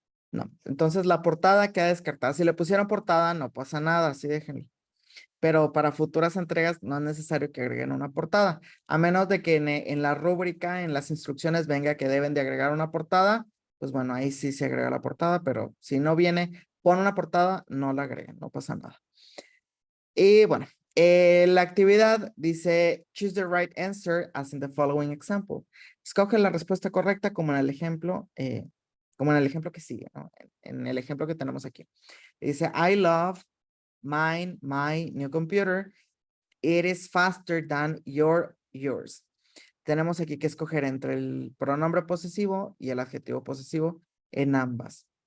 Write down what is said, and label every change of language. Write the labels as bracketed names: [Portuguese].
[Spanish] No, entonces la portada queda descartada. Si le pusieron portada, no pasa nada, así déjenlo. Pero para futuras entregas no es necesario que agreguen una portada. A menos de que en la rúbrica, en las instrucciones venga que deben de agregar una portada, pues bueno, ahí sí se agrega la portada, pero si no viene, pon una portada, no la agreguen, no pasa nada. Y bueno, la actividad dice, [English] choose the right answer as in the following example. [Spanish] Escoge la respuesta correcta como en el ejemplo que sigue, ¿no? En el ejemplo que tenemos aquí. Dice, [English] I love my new computer. It is faster than yours. [Spanish] Tenemos aquí que escoger entre el pronombre posesivo y el adjetivo posesivo en ambas.